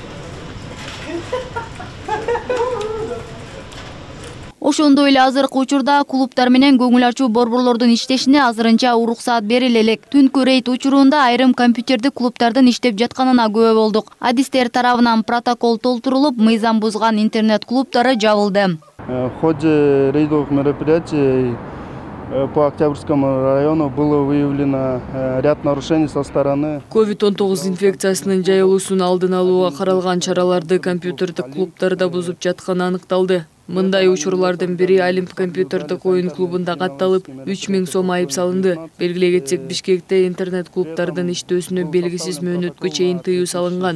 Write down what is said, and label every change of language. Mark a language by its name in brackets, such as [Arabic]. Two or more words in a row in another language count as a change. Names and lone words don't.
[Kyrgyz] Ошондой эле азыркы учурда клубтар менен көңүл ачуу борборлордун иштешине азырынча уруксаат бериле элек. Түнкү рейд учурунда айрым компьютердик клубтардын иштеп жатканына күбө болдук. Адистер тарабынан протокол толтурулуп, мыйзам бузган интернет клубтары жабылды. [Russian] В ходе рейдовых мероприятий по Октябрьскому району было выявлено ряд нарушений со стороны. [Kyrgyz] COVID-19 инфекциясынын жайылуусун алдын алууга каралган чараларды компьютердик клубтарда бузуп жатканы аныкталды. Мындай учурлардын бири Олимп компьютердик оюн клубунда катталып, 3000 сом айып салынды. Белгилей кетсек, Бишкекте интернет клубтардын иштөөсүнө белгисиз мөөнөткө чейин тыюу салынган.